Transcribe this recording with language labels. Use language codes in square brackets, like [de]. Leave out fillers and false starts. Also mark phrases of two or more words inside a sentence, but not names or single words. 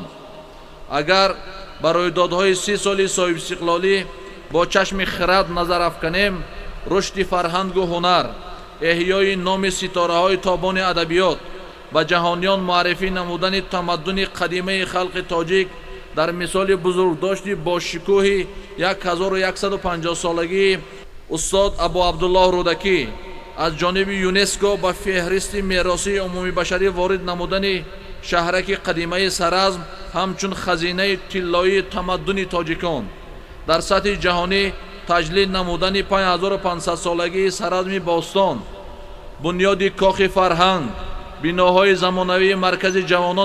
[fa] اگر بر رویدادهای 30 سالی صاحب استقلالی با چشم خرد نظر افکنیم، رشد فرهنگ و هنر، احیای نام ستاره‌های تابان ادبیات و جهانیان معرفی نمودن تمدن قدیمه خلق تاجیک در مثال بزرگداشت با شکوه 1150 سالگی استاد ابو عبدالله رودکی از جانب یونسکو به فهرست میراث عمومی بشری وارد نمودن [tg] шаҳраки қадимаи Саразм ҳамчун хазинаи тиллоии тамаддуни тоҷикон дар сатҳи ҷаҳонӣ таҷлил намудани 5500-солагии Саразми бостон, бунёди кохи фарҳанг, биноҳои замонавии маркази ҷавонон